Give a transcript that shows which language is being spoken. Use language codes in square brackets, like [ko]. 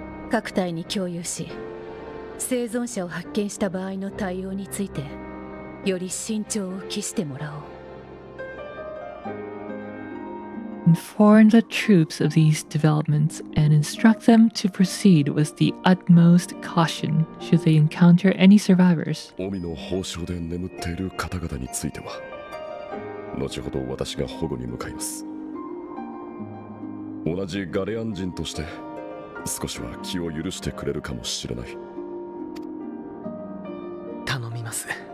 [ja] 各隊に共有し、生存者を発見した場合の対応についてより慎重を期してもらおう。 [en] Inform the troops of these developments and instruct them to proceed with the utmost caution should they encounter any survivors. [ja] 臣の宝床で眠っている方々については後ほど私が保護に向かいます。同じガレアン人として少しは気を許してくれるかもしれない。頼みます。